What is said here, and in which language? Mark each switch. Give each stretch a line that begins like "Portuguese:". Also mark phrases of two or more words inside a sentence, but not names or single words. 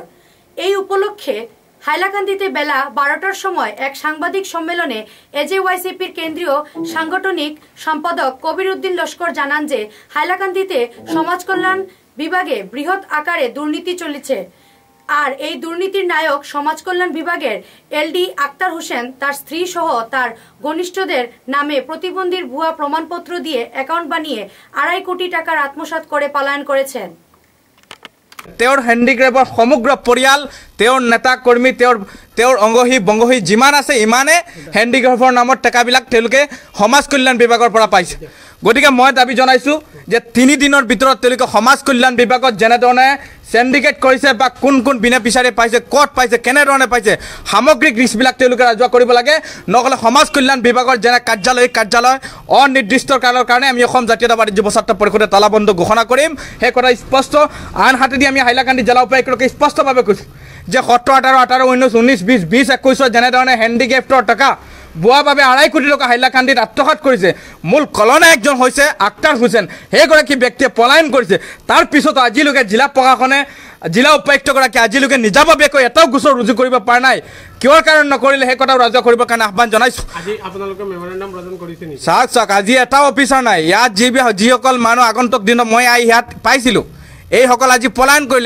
Bangla: এই উপলক্ষে হাইলাকান্দিতে বেলা 12টার সময় এক সাংবাদিক সম্মেলনে এজেওয়াইসিপির কেন্দ্রীয় সাংগঠনিক সম্পাদক কবির উদ্দিন লস্কর জানান যে হাইলাকান্দিতে সমাজ কল্যাণ বিভাগে বৃহৎ আকারে দুর্নীতি চলেছে, আর এই দুর্নীতির নায়ক সমাজ কল্যাণ বিভাগের এলডি আক্তার হোসেন তার স্ত্রী সহ তার ঘনিষ্ঠদের নামে প্রতিবন্ধীর ভুয়া প্রমাণপত্র দিয়ে অ্যাকাউন্ট বানিয়ে 2.5 কোটি টাকার আত্মসাৎ করে পলায়ন করেছেন।
Assamese: তেওঁৰ হেণ্ডিক্ৰাফ্টৰ সমগ্ৰ পৰিয়াল, তেওঁৰ নেতা কৰ্মী, তেওঁৰ অংগহী বংগহী যিমান আছে ইমানে হেণ্ডিক্ৰাফ্টৰ নামত টকাবিলাক তেওঁলোকে সমাজ কল্যাণ বিভাগৰ পৰা পাইছে। গতিকে মই দাবী জনাইছোঁ যে 3 দিনৰ ভিতৰত তেওঁলোকে সমাজ কল্যাণ বিভাগত যেনেধৰণে সিন্ডিকেট কৰিছে বা কোন কোন বিনাপিচাৰে পাইছে, ক'ত পাইছে, কেনেধৰণে পাইছে, সামগ্ৰিক লিষ্টবিলাক তেওঁলোকে ৰাজহুৱা কৰিব লাগে। নহ'লে সমাজ কল্যাণ বিভাগৰ যেনে কাৰ্যালয় অনিৰ্দিষ্ট কালৰ কাৰণে আমি অসম জাতীয়তাবাদী যুৱ ছাত্ৰ পৰিষদে তালাবন্ধ ঘোষণা কৰিম। সেই কথা স্পষ্ট। আনহাতেদি আমি হাইলাকান্দি জিলা উপায়ুক্তকে স্পষ্টভাৱে কৈছোঁ যে 17, 18, 18, 19, 19, 20, 20, 21 যেনেধৰণে হেণ্ডিকেপ্টৰ টকা বুয়া ভাবে 2.5 কোটি টাকা হাইলাকান্দিত
Bangla: আত্মসাৎ করেছে।
Assamese: মূল খলনায়কজন হয়েছে আক্তার হোসেন। সেইগৰাকী ব্যক্তিয়ে
Bangla: পলায়ন করেছে।
Assamese: তার পিছত আজিলৈকে জিলা প্রশাসনে, জিলা উপায়ুক্তগৰাকী আজিলৈকে নিজাববীয়াকৈ এটাও গোচৰ ৰুজু কৰিব পৰা নাই। কিহৰ কাৰণে নকৰিলে সেই কথাও ৰাজহুৱা কৰিবৰ কাৰণে আহ্বান জনাইছোঁ। চাওক আজি এটাও অফিচাৰ নাই ইয়াত। যিসকল মানুহ আগন্তুক দিনত মই ইয়াত পাইছিলোঁ এইসকল আজি পলায়ন কৰিলে।